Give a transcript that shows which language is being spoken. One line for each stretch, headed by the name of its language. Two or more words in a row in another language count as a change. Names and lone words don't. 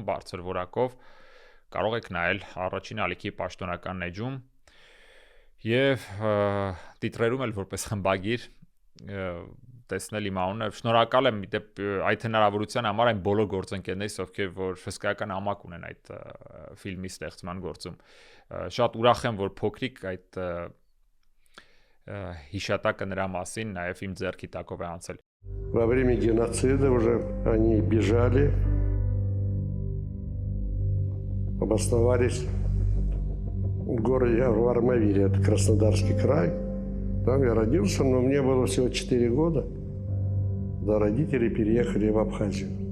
Armenian: բարձր որակով կարող եք նայել առաջին ալիքի պաշտոնական էջում եւ տիտրերում էլ որպես խմբագիր տեսնել իմ անունը։ Շնորհակալ եմ դեպ այդ հնարավորության համար այն բոլոր գործընկերներից, ովքեր որ հսկայական ամակ ունեն այդ ֆիլմի ստեղծման գործում։ Շատ ուրախ եմ, որ փոքրիկ այդ հիշատակը նրա մասին նաեւ իմ ձեռքի տակով է անցել։
Russian: Во время геноцида уже они бежали, обосновались в городе Армавире, это Краснодарский край. Там я родился, но мне было всего 4 года, когда родители переехали в Абхазию.